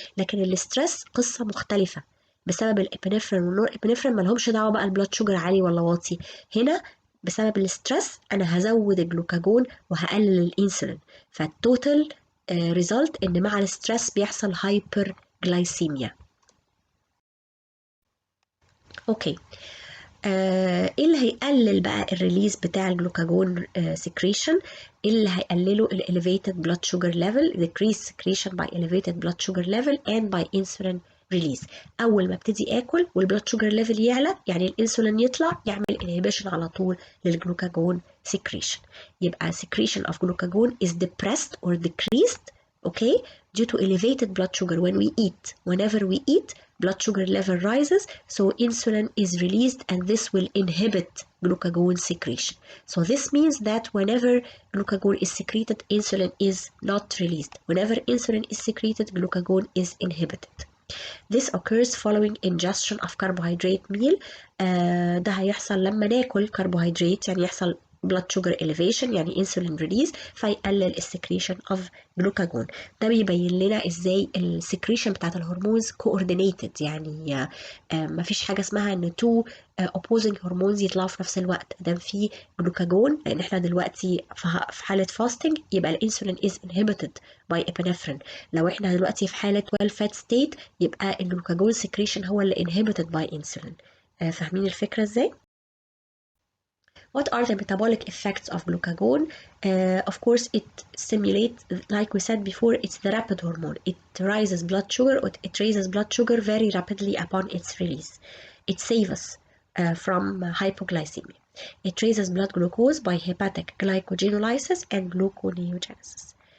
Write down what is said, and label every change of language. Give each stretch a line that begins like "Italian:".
Arabic: لكن الاسترس قصه مختلفه بسبب الابنفرين والنور ابنفرين، ما لهمش دعوه بقى البلاد شوجر عالي ولا واطي. هنا بسبب الاسترس انا هزود الجلوكاجون وهقلل الانسولين، فالتوتال ريزلت ان مع الاسترس بيحصل هايبر جلايسيميا. اوكي، ايه اللي هيقلل بقى الريليز بتاع الجلوكاجون سكريشن؟ اللي هيقلله
English: elevated blood sugar level, decrease secretion by elevated blood sugar level and by insulin release.
Arabic: اول ما ابتدي اكل والبلاد شوجر ليفل يعلى يعني الانسولين يطلع يعمل inhibition على طول للجلوكاجون secretion. يبقى
English: secretion of glucagon is depressed or decreased, okay, due to elevated blood sugar when we eat. Whenever we eat, blood sugar level rises, so insulin is released, and this will inhibit glucagon secretion. So this means that whenever glucagon is secreted, insulin is not released. Whenever insulin is secreted, glucagon is inhibited. This occurs following ingestion of carbohydrate meal.
Arabic: ده هيحصل لما ناكل
English: carbohydrate،
Arabic: يعني يحصل
English: blood sugar elevation، يعني insulin release،
Arabic: فيقلل
English: secretion of glucagon.
Arabic: ده بيبين لنا ازاي secretion بتاعت الهرمونز coordinated، يعني مفيش حاجة اسمها ان
English: two opposing hormones
Arabic: يطلعوا في نفس الوقت. ده في glucagon، لان احنا دلوقتي في حالة fasting يبقى الانسولين
English: is inhibited by epinephrine.
Arabic: لو احنا دلوقتي في حالة
English: well fat state
Arabic: يبقى الجلوكاجون secretion هو اللي
English: inhibited by insulin.
Arabic: فاهمين الفكرة ازاي؟
English: What are the metabolic effects of glucagon? Of course, it stimulates, like we said before, it's the rapid hormone. It raises blood sugar, or it raises blood sugar very rapidly upon its release. It saves us from hypoglycemia. It raises blood glucose by hepatic glycogenolysis and gluconeogenesis.